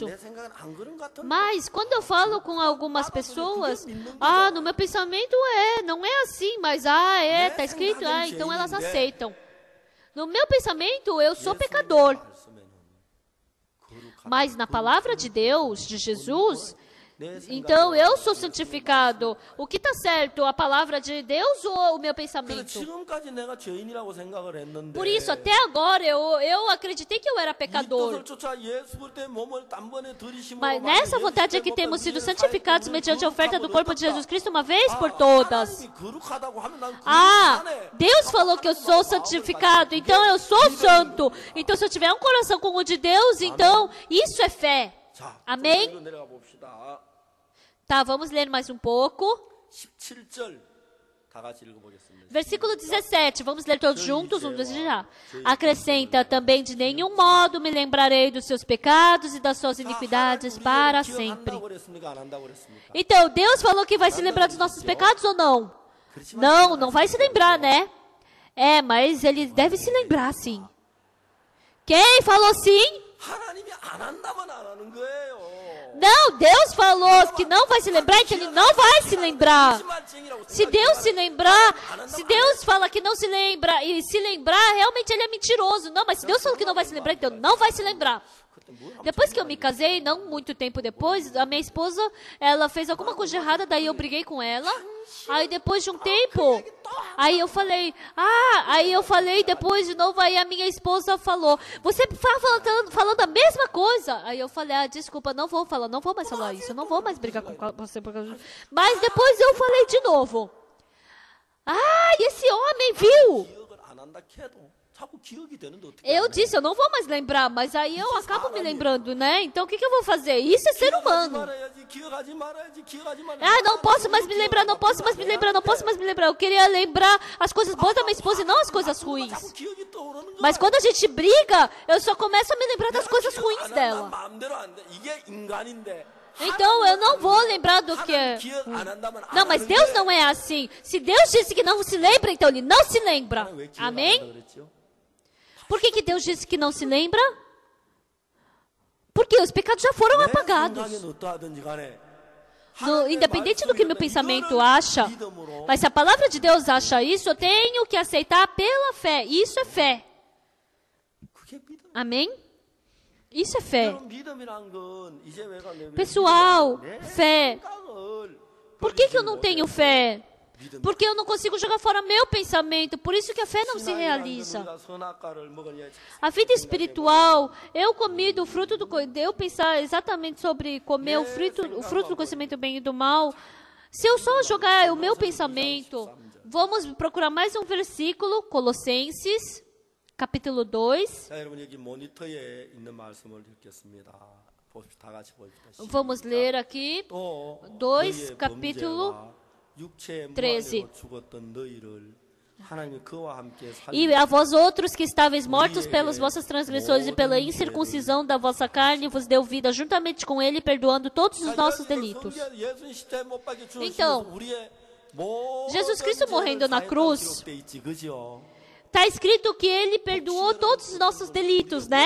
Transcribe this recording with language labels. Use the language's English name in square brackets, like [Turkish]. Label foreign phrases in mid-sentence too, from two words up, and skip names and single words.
[Portuguese] Mas quando eu falo com algumas pessoas, no meu pensamento não é assim, mas está escrito, então elas aceitam. No meu pensamento, eu sou pecador. Mas na palavra de Deus, de Jesus, Então eu sou santificado. O que está certo? A palavra de Deus ou o meu [Korean] 그래서 [Portuguese] pensamento? [Korean] 지금까지 내가 죄인이라고 생각을 했는데 [Portuguese] Por isso, até agora eu acreditei que eu era [Korean] 이 [Portuguese] pecador. [Korean] 뜻을 쫓아 예수 그리스도의 몸을 단번에 들이심으로 [Portuguese] Mas nessa vontade é que temos sido santificados mediante a oferta do corpo de Jesus Cristo uma vez por todas. [Korean] 하나님이 거룩하다고 하면 난 Ah, 거룩하네. [Portuguese] Deus falou que eu sou santificado, então eu sou santo. Então se eu tiver um coração como o de Deus, então isso é fé. [Korean] 자, [Portuguese] Amém? [Korean] 좀 내려가 봅시다. [Portuguese] Tá, vamos ler mais um pouco. [Korean] 17절 다 같이 읽어보겠습니다. [Portuguese] Versículo 17, vamos ler todos juntos, um dois já. Acrescenta também: de nenhum modo me lembrarei dos seus pecados e das suas iniquidades para sempre. [Korean] 기억한다고 그랬습니까? 안 한다고 그랬습니까? [Portuguese] Então, Deus falou que vai se lembrar dos nossos pecados ou não? Não, não vai se lembrar, né? É, mas ele deve se lembrar, sim. Quem falou sim? [Korean] 하나님이 안 한다면 안 하는 거예요. [Portuguese] Não, Deus falou que não vai se lembrar, então ele não vai se lembrar. Se Deus se lembrar, se Deus fala que não se lembra e se lembrar, realmente ele é mentiroso. Não, mas se Deus falou que não vai se lembrar, então não vai se lembrar. Depois que eu me casei, não muito tempo depois, a minha esposa, ela fez alguma coisa errada, daí eu briguei com ela. Aí depois de um tempo, aí eu falei depois de novo, aí a minha esposa falou: você falando a mesma coisa. Aí eu falei: desculpa, não vou mais falar isso, eu não vou mais brigar com você. Mas depois eu falei de novo. Esse homem viu. [Korean] 기억을 안 한다 해도 자꾸 기억이 되는데 어떻게 [Portuguese] Eu disse, eu não vou mais lembrar, mas aí eu acabo me lembrando, né? Então o que eu vou fazer? Isso é ser humano. [Korean] 기억하지 말아야지. [Portuguese] Não posso mais me lembrar, não posso mais me lembrar. Eu queria lembrar as coisas boas da minha esposa e não as coisas ruins. [Korean] 자꾸 기억이 떠오르는 거야. [Portuguese] Mas quando a gente briga, eu só começo a me lembrar das coisas ruins dela. [Korean] 마음대로 안 돼. 이게 인간인데. [Portuguese] Então eu não vou lembrar do que é. [Korean] 기억 안 한다면 안 [Portuguese] Não, mas [Korean] 하는 [Portuguese] Deus [Korean] 거예요. [Portuguese] não é assim. Se Deus disse que não se lembra, então ele não se lembra. [Korean] 왜 기억 안 [Portuguese] Amém? [Korean] 한다 그랬죠? [Portuguese] Por que Deus disse que não se lembra? Porque os pecados já foram apagados. [Korean] 생각은 어떠하든지 간에 [Portuguese] Independente do que meu pensamento acha, mas se a palavra de Deus acha isso, eu tenho que aceitar pela fé. Isso é fé. [Korean] 그게 믿음. [Portuguese] Amém? Isso é fé. [Korean] 그럼 믿음이란 건 이제 내가 내 [Portuguese] Pessoal, [Korean] 내 [Portuguese] fé. [Korean] 생각을 [Portuguese] Por que eu não tenho fé? Porque eu não consigo jogar fora meu pensamento. Por isso que a fé não se realiza. A vida espiritual, eu comi do fruto do... Eu pensar exatamente sobre comer o fruto do conhecimento do bem e do mal. Se eu só jogar o meu pensamento, vamos procurar mais um versículo, Colossenses, capítulo 2. [Korean] 자, 여러분 여기 모니터에 있는 말씀을 읽겠습니다. 다 같이 봅시다. [Portuguese] Vamos ler aqui. [Korean] 또 [Portuguese] 2, capítulo 13. [Korean] 죽었던 너희를 하나님이 그와 함께 [Portuguese] E a vós outros que estáveis mortos pelas vossas transgressões e pela incircuncisão da vossa carne, vos deu vida juntamente com ele, perdoando todos os nossos delitos. Então, Jesus Cristo morrendo na cruz, está escrito que ele perdoou todos os nossos delitos, né?